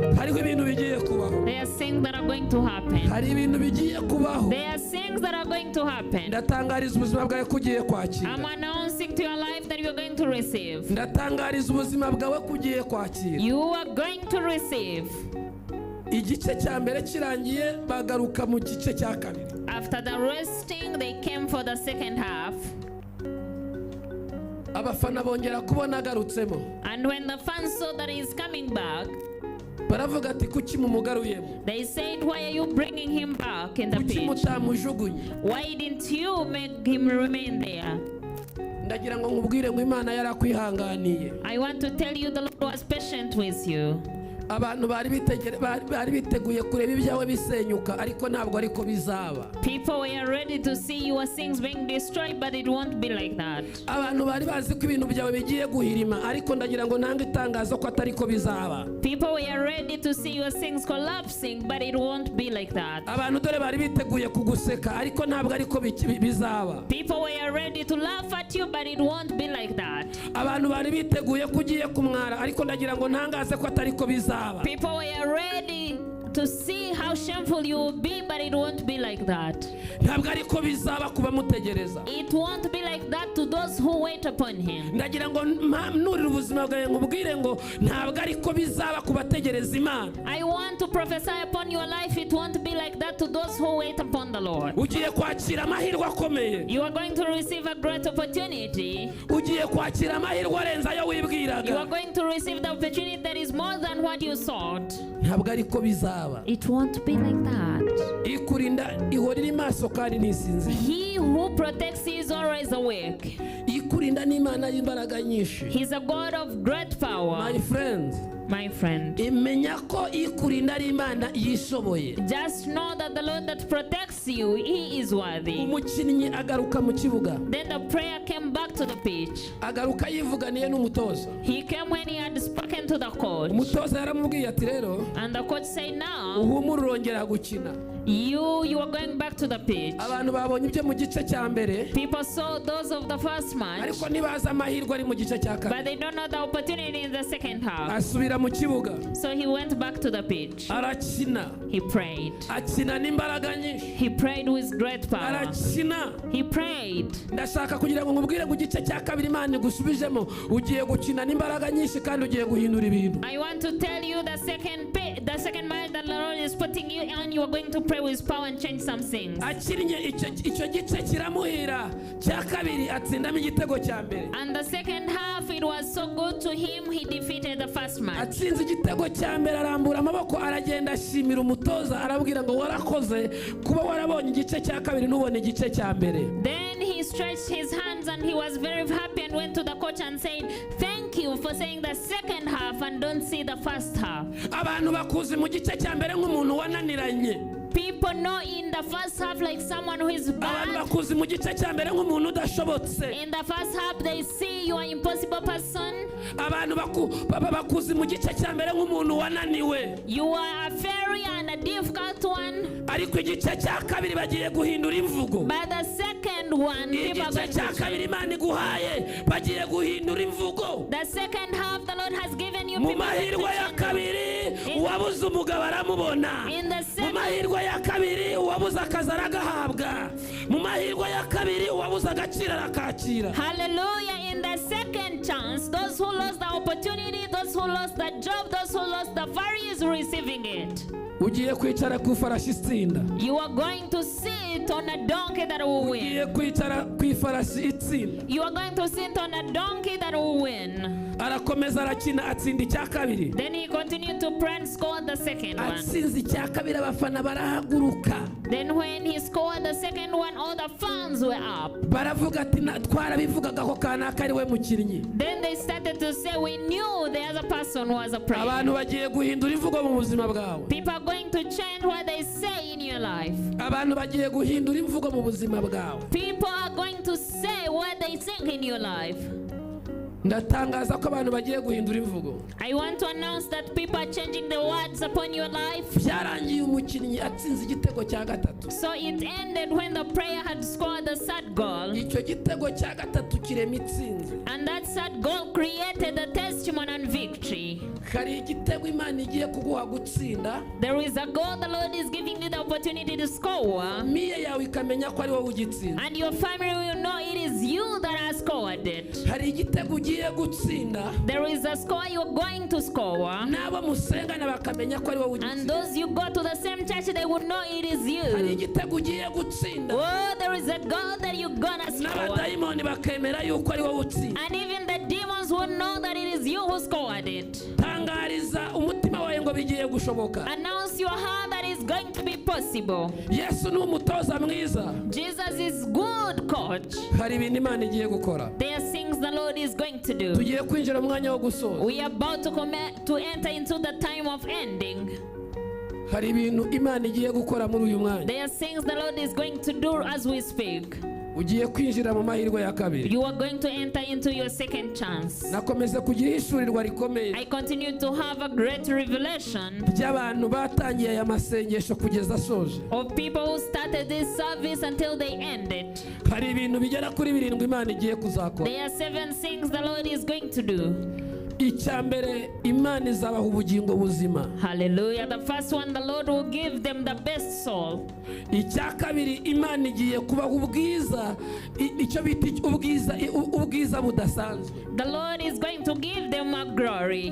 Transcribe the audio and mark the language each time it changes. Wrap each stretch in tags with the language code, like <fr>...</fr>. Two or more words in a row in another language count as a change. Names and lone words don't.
<rw>hariho ibintu bigiye kubaho.</rw> <en>There are things that are going to happen.</en> <rw>Hari ibintu bigiye kubaho.</rw> <en>There are things that are going to happen.</en> <rw>Ndatangariza ubuzima bwawe kugiye kwakira.</rw> <en>I'm announcing to your life that you're going to receive.</en> <rw>Ndatangariza ubuzima bwawe kugiye kwakira.</rw> <en>You are going to receive.</en> <rw>Igice cya mbere kirangiye bagaruka mu gice cya kabiri.</rw> <en>After the resting, they came for the second half.</en> <rw>Abafana bongera kubona agarutsemo.</rw> <en>And when the fans saw that he's coming back,</en> <rw>baravuga ati kuki mumugaruyemo?</rw> <en>they said, why are you bringing him back in the</en> <rw>Kuki</rw> <en>pitch?</en> <rw>mutamujugunye?</rw> <en>Why didn't you make him remain there?</en> <rw>Ndagira ngo nkubwire ngo Imana yarakwihanganiye.</rw> <en>I want to tell you the Lord was patient with you.</en> <rw>Abantu bari biteguye kureba ibyawe bisenyuka ariko ntabwo ariko bizaba.</rw> <en>People were ready to see your things being destroyed, but it won't be like that.</en> <rw>Abantu bari bazi ko ibintu byawe bigiye guhirima ariko ndagira ngo ntange itangazo ko atari ko bizaba.</rw> <en>People were ready to see your things collapsing, but it won't be like that.</en> <rw>Abantu dore bari biteguye kuguseka ariko ntabwo ariko bizaba.</rw> <en>People were ready to laugh at you, but it won't be like that.</en> <rw>Abantu bari biteguye kugiye kumwara ariko ndagira ngo ntangaze ko atari ko bizaba.</rw> <en>People were ready to see how shameful you will be, but it won't be like that.</en> <rw>Ntabwo ariko bizaba kuba mutegereza.</rw> <en>It won't be like that to those who wait upon him.</en> <rw>Ndagira ngo nurira ubuzima bwawe nkubwire ngo ntabwo ariko bizaba kubategereza Imana.</rw> <en>I want to prophesy upon your life, it won't be like that to those who wait upon the Lord.</en> <rw>Ugiye kwakira amahirwe akomeye.</rw> <en>You are going to receive a great opportunity.</en> <rw>Ugiye kwakira amahirwe arenze ayo wibwiraga.</rw> <en>You are going to receive the opportunity that is more than what you sought.</en> <rw>Ntabwo ariko bizaba.</rw> <en>It won't be like that.</en> <rw>Ikurinda ihora iri maso kandi ntisinzira.</rw> <en>He who protects you is always awake.</en> <rw>Ikurinda n'Imana y'imbaraga nyinshi.</rw> <en>He's a God of great power. My friend. My friend.</en> <rw>Imenya ko ikurinda ari Imana yishoboye.</rw> <en>Just know that the Lord that protects you, He is worthy.</en> <rw>Umukinnyi agaruka mu kibuga.</rw> <en>Then the prayer came back to the pitch.</en> <rw>Agaruka yivuganiye n'umutoza.</rw> <en>He came when he had spoken to the coach.</en> <rw>Umutoza yaramubwiye ati rero.</rw> <en>And the coach said, now</en> <rw>uhumura urongera gukina.</rw> <en>You are going back to the pitch.</en> <rw>Abantu babonye ibyo mu gice cya mbere.</rw> <en>People saw those of the first match.</en> <rw>Ariko ntibazi amahirwe ari mu gice cya kabiri.</rw> <en>But they don't know the opportunity in the second half.</en> <rw>Asubira mu kibuga.</rw> <en>So he went back to the pitch.</en> <rw>Arakina.</rw> <en>He prayed.</en> <rw>Akina n'imbaraga nyinshi.</rw> <en>He prayed with great power.</en> <rw>Arakina.</rw> <en>He prayed.</en> <rw>Ndashaka kugira ngo nkubwire mu gice cya kabiri Imana igusubijemo ugiye gukina n'imbaraga nyinshi kandi ugiye guhindura ibintu.</rw> <en>I want to tell you the second match that the Lord is putting you on, you are going to pray with power and change some things.</en> <rw>Akinnye icyo gice kiramuhira cya kabiri atsindamo igitego cya mbere.</rw> <en>And the second half, it was so good to him, he defeated the first match.</en> <rw>Atsinze igitego cya mbere arambura amaboko aragenda ashimira umutoza arabwira ngo warakoze kuba warabonye igice cya kabiri n'ubone igice cya mbere.</rw> <en>Then he stretched his hands and he was very happy and went to the coach and said, thank you for saying the second half and don't see the first half.</en> <rw>Abantu bakuzi mu gice cya mbere nk'umuntu wananiranye.</rw> <en>People know in the first half like someone who is bad.</en> <rw>Abantu bakuzi mu gice cya mbere nk'umuntu udashobotse.</rw> <en>In the first half they see you are an impossible person.</en> <rw>Abantu bakuzi mu gice cya mbere nk'umuntu wananiwe.</rw> <en>You are a fairy and a difficult one.</en> <rw>Ariko igice cya kabiri bagiye guhindura imvugo.</rw> <en>But the second one,</en> <rw>igice cya kabiri Imana iguhaye bagiye guhindura imvugo.</rw> <en>The second half the Lord has given you</en> <rw>mu mahirwe ya kabiri uwabuze umugabo aramubona. Mu mahirwe ya kabiri uwabuze akazi aragahabwa. Mu mahirwe ya kabiri uwabuze agaciro arakakira. Hallelujah.</rw> <en>In the second chance, those who lost the opportunity, those who lost the job, those who lost the value is receiving it.</en> <rw>Ugiye kwicara ku ifarashi itsinda.</rw> <en>You are going to sit on a donkey that will win.</en> <rw>Ugiye kwicara ku ifarashi itsinda.</rw> <en>You are going to sit on a donkey that will win.</en> <rw>Arakomeza arakina atsinda icya kabiri.</rw> <en>Then he continued to pray and score the second one.</en> <rw>Atsinze icya kabiri abafana barahaguruka.</rw> <en>Then when he scored the second one, all the fans were up.</en> <rw>Baravuga ati twarabivugaga ko kanaka ari we mukinnyi.</rw> <en>Then they started to say, we knew the other person was a prayer.</en> <rw>Abantu bagiye guhindura imvugo mu buzima bwawe.</rw> <en>People are going to change what they say in your life.</en> <rw>Abantu bagiye guhindura imvugo mu buzima bwawe.</rw> <en>People are going to say what they think in your life.</en> <rw>ndatangaza ko abantu bagiye guhindura imvugo.</rw> <en>I want to announce that people are changing the words upon your life.</en> <rw>Byarangiye umukinnyi atsinze igitego cya gatatu.</rw> <en>So it ended when the prayer had scored the third goal.</en> <rw>Icyo gitego cya gatatu kirema itsinzi.</rw> <en>And that third goal created a testimony and victory.</en> <rw>Hari igitego Imana igiye kuguha gutsinda.</rw> <en>There is a goal the Lord is giving you the opportunity to score.</en> <rw>Miye yawe ikamenya ko ari wowe ugitsinda.</rw> <en>And your family will know it is you that has scored it.</en> <rw>Hari igitego ugiye gutsinda.</rw> <en>There is a score you're going to score.</en> <rw>Nabo musengana bakamenya ko ari wowe ugitsinda.</rw> <en>And those you go to the same church, they will know it is</en> <rw>Hari</rw> <en>you.</en> <rw>igitego ugiye gutsinda.</rw> <en>Oh, there is a goal that you're gonna score.</en> <rw>N'abadayimoni bakemera yuko ari wowe utsinda.</rw> <en>And even the demons will know that it is you who scored it.</en> <rw>Tangariza umutima wawe ngo bigiye gushoboka.</rw> <en>Announce your heart that is going to be possible.</en> <rw>Yesu ni umutoza mwiza.</rw> <en>Jesus is good coach.</en> <rw>Hari ibintu Imana igiye gukora.</rw> <en>There are things the Lord is going to do.</en> <rw>Tugiye kwinjira mu mwanya wo gusoza.</rw> <en>We are about to enter into the time of ending.</en> <rw>Hari ibintu Imana igiye gukora muri uyu mwanya.</rw> <en>There are things the Lord is going to do as we speak.</en> <rw>Ugiye kwinjira mu mahirwe ya kabiri.</rw> <en>You are going to enter into your second chance.</en> <rw>Nakomeze kugira ishurirwa rikomeye.</rw> <en>I continue to have a great revelation</en> <rw>By'abantu batangiye aya masengesho kugeza asoje.</rw> <en>of people who started this service until they ended.</en> <rw>Hari ibintu bigera kuri 7 Imana igiye kuzakora.</rw> <en>There are 7 things the Lord is going to do.</en> <rw>Icyambere Imana izabaha ubugingo buzima. Hallelujah.</rw> <en>The first one, the Lord will give them the best soul.</en> <rw>Icya kabiri Imana igiye kubaha ubwiza, icyo bita ubwiza budasanzwe.</rw> <en>The Lord is going to give them a glory.</en>